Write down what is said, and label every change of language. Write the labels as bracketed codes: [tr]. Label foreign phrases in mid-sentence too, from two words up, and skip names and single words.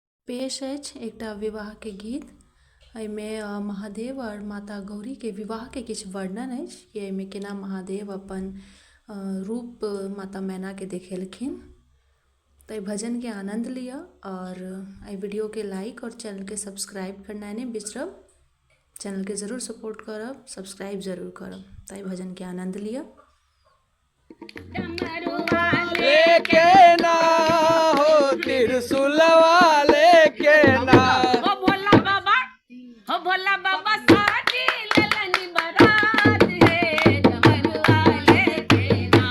[mai] पेश अछि एकटा विवाह के गीत। एहिमे महादेव और माता गौरी के विवाह के किछु वर्णन अछि कि एहिमे केना महादेव अपन रूप माता मैना के देखेलखिन। तो एहि भजन के आनंद लिया और एहि वीडियो के लाइक और चैनल के सब्सक्राइब करना नहीं बिसरब। चैनल के जरूर सपोर्ट करब, सब्सक्राइब जरूर करब। तो एहि भजन के आनंद लिया। लेके ना हो त्रिशूलवा लेके ना हो भोला बाबा साजी ललनी बारात है डमरुआ लेके ना